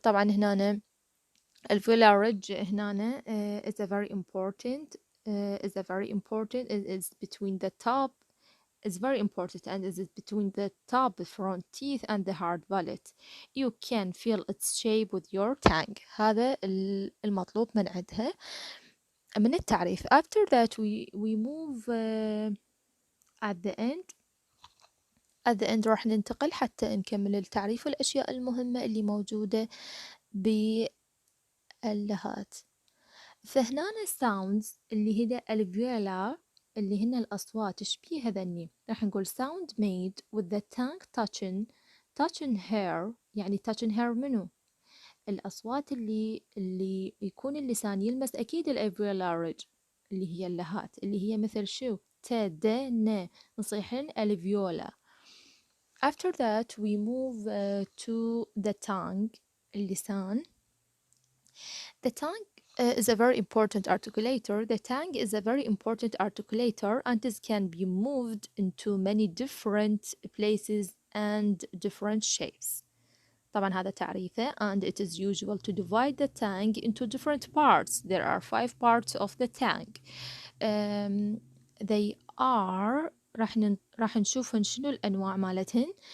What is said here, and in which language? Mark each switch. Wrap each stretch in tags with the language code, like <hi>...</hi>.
<en>طبعا هنا alveolar ridge هنا is a very important it is between the top is very important and is between the top front teeth and the hard palate. You can feel its shape with your tongue.</en> <ar>هذا المطلوب من عندها من التعريف.</ar> <en>After that we move at the end</en> <ar>راح ننتقل حتى نكمل التعريف والأشياء المهمة اللي موجودة باللهات. فهنا sounds اللي هي alveolar اللي هن الأصوات تشبيه هذني راح نقول</ar> <en>sound made with the tongue touching hair</en> <ar>يعني touching hair منو؟ الأصوات اللي يكون اللسان يلمس أكيد الalveolar ridge اللي هي اللهات اللي هي مثل شو؟ ت د ن نصيحن alveolar.</ar> <en>After that we move to the tongue اللسان. The tongue is a very important articulator. The tongue is a very important articulator and it can be moved into many different places and different shapes.</en> <ar>طبعا هذا تعريفه</ar> <en>and it is usual to divide the tongue into different parts. There are 5 parts of the tongue.</en> <ar>They are راح نشوفن شنو الأنواع مالتهن.</ar>